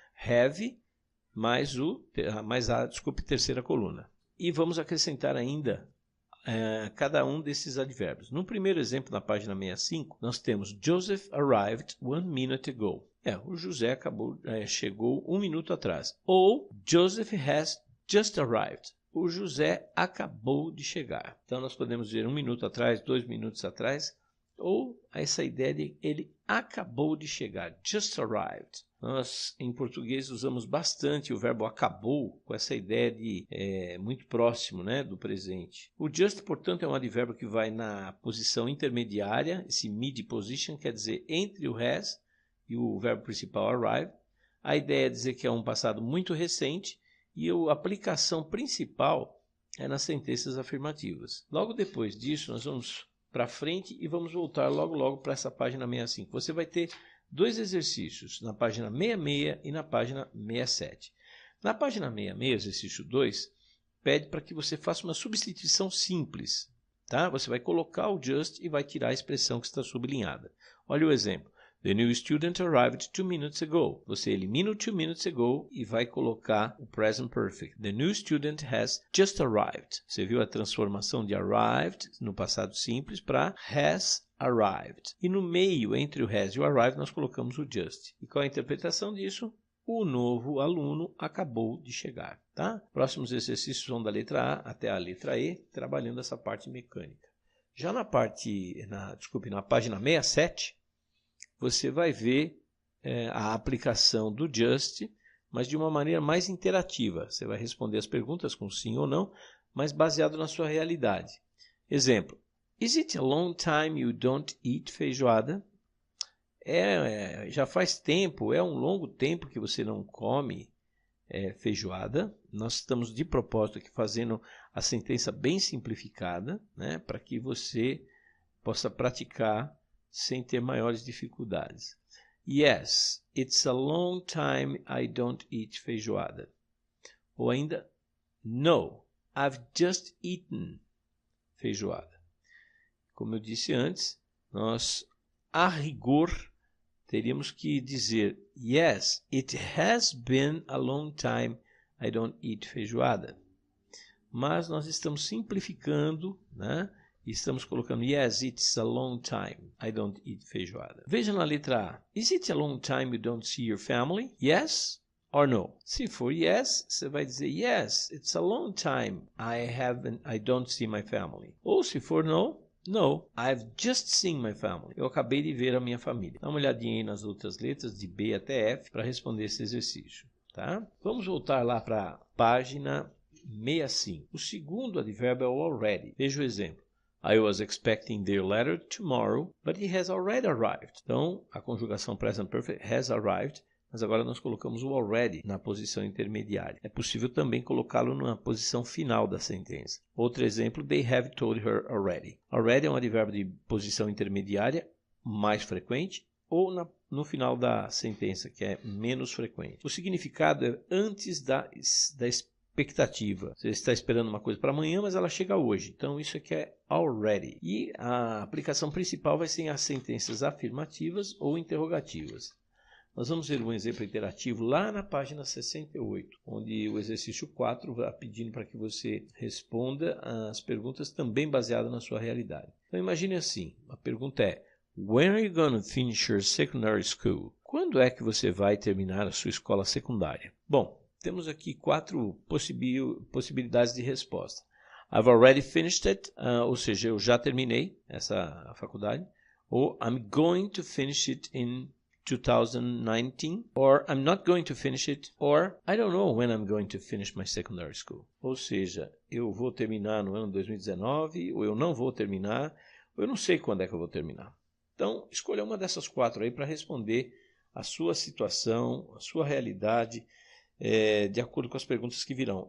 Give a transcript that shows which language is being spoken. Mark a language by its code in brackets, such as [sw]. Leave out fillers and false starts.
[pt] Have mais a terceira coluna. E vamos acrescentar ainda cada um desses advérbios. No primeiro exemplo, na página 65, nós temos [en] Joseph arrived 1 minute ago. [pt] O José chegou 1 minuto atrás. [en] Ou Joseph has just arrived. [pt] O José acabou de chegar. Então, nós podemos dizer 1 minuto atrás, 2 minutos atrás, ou essa ideia de ele acabou de chegar, [en] just arrived. [pt] Nós, em português, usamos bastante o verbo acabou com essa ideia de muito próximo, né, do presente. O just, portanto, é um advérbio que vai na posição intermediária, esse mid position quer dizer entre o has e o verbo principal arrive. A ideia é dizer que é um passado muito recente e a aplicação principal é nas sentenças afirmativas. Logo depois disso, nós vamos para frente e vamos voltar logo para essa página 65. Você vai ter dois exercícios, na página 66 e na página 67. Na página 66, exercício 2, pede para que você faça uma substituição simples. Tá? Você vai colocar o just e vai tirar a expressão que está sublinhada. Olha o exemplo. [en] The new student arrived 2 minutes ago. [pt] Você elimina o [en] 2 minutes ago [pt] e vai colocar o present perfect. [en] The new student has just arrived. [pt] Você viu a transformação de arrived no passado simples para has arrived. E no meio, entre o has e o arrived, nós colocamos o just. E qual é a interpretação disso? O novo aluno acabou de chegar. Tá? Próximos exercícios vão da letra A até a letra E, trabalhando essa parte mecânica. Já na página 67, você vai ver a aplicação do just, mas de uma maneira mais interativa. Você vai responder as perguntas com sim ou não, mas baseado na sua realidade. Exemplo. [en] Is it a long time you don't eat feijoada? [pt] Já faz tempo, é um longo tempo que você não come feijoada. Nós estamos de propósito aqui fazendo a sentença bem simplificada, né, para que você possa praticar sem ter maiores dificuldades. [en] Yes, it's a long time I don't eat feijoada. [pt] Ou ainda, [en] no, I've just eaten feijoada. [pt] Como eu disse antes, nós, a rigor, teríamos que dizer, [en] yes, it has been a long time I don't eat feijoada. [pt] Mas nós estamos simplificando, né? E estamos colocando, [en] yes, it's a long time I don't eat feijoada. [pt] Veja na letra A. [en] Is it a long time you don't see your family? Yes or no? [pt] Se for [en] yes, [pt] você vai dizer, [en] yes, it's a long time I don't see my family. [pt] Ou se for [en] no, no, I've just seen my family. [pt] Eu acabei de ver a minha família. Dá uma olhadinha aí nas outras letras, de B até F, para responder esse exercício. Tá? Vamos voltar lá para a página 65. O segundo advérbio é o already. Veja o exemplo. [en] I was expecting their letter tomorrow, but it has already arrived. [pt] Então, a conjugação present perfect has arrived, mas agora nós colocamos o already na posição intermediária. É possível também colocá-lo na posição final da sentença. Outro exemplo, [en] they have told her already. [pt] Already é um advérbio de posição intermediária, mais frequente, ou no final da sentença, que é menos frequente. O significado é antes da expectativa. Você está esperando uma coisa para amanhã, mas ela chega hoje. Então, isso aqui é already. E a aplicação principal vai ser em as sentenças afirmativas ou interrogativas. Nós vamos ver um exemplo interativo lá na página 68, onde o exercício 4 vai pedindo para que você responda as perguntas também baseadas na sua realidade. Então, imagine assim, a pergunta é, [en] when are you going to finish your secondary school? [pt] Quando é que você vai terminar a sua escola secundária? Bom, temos aqui 4 possibilidades de resposta. [en] I've already finished it, [pt] ou seja, eu já terminei essa faculdade. [en] Ou I'm going to finish it in 2019. Or I'm not going to finish it. Or I don't know when I'm going to finish my secondary school. [pt] Ou seja, eu vou terminar no ano 2019, ou eu não vou terminar, ou eu não sei quando é que eu vou terminar. Então, escolha uma dessas 4 aí para responder a sua situação, a sua realidade, de acordo com as perguntas que virão.